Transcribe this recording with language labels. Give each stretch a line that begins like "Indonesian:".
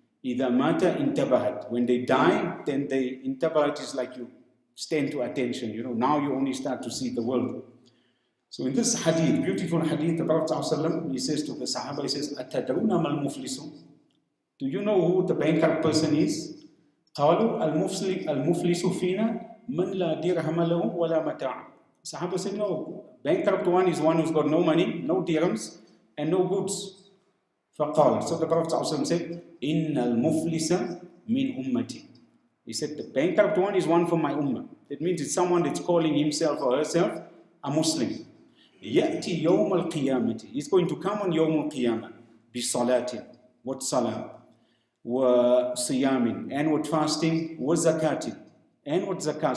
English: Idha mata intabahat. When they die, then they intabahat is like you stand to attention. Now you only start to see the world. So in this hadith, beautiful hadith, the Prophet ﷺ, he says to the Sahaba, he says, Atadruna mal muflisu. Do you know who the bankrupt person is?
Arabic: قالوا المفلس فينا من لا درهم له ولا متاع.
English: Sahaba said, no, bankrupt one is one who's got no money, no dirhams, and no goods. فقال, so the Prophet ﷺ said, إن المفلس من أمتي. He said, the bankrupt one is one from my ummah. That means it's someone that's calling himself or herself a Muslim.
Arabic: يأتي يوم القيامة.
English: He's going to come on يوم القيامة بصلاة. What salah? وصيام. And what fasting? وزكاة. And what zakah.